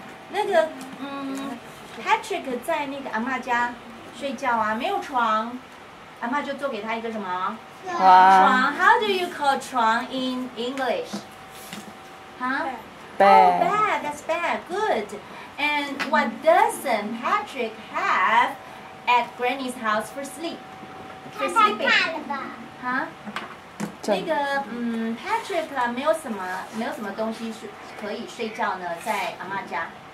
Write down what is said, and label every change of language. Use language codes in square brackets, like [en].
[zh] 那个Patrick 在那个阿嬷家睡觉啊，没有床，阿嬷就做给他一个什么？床。 [en] How do you call 床 in English? Huh? Bed. Oh, bed. That's bed. Good. And what doesn't Patrick have at Granny's house for sleep? For sleeping? Huh? [zh] 那个Patrick 啊，没有什么东西是可以睡觉呢，在阿嬷家。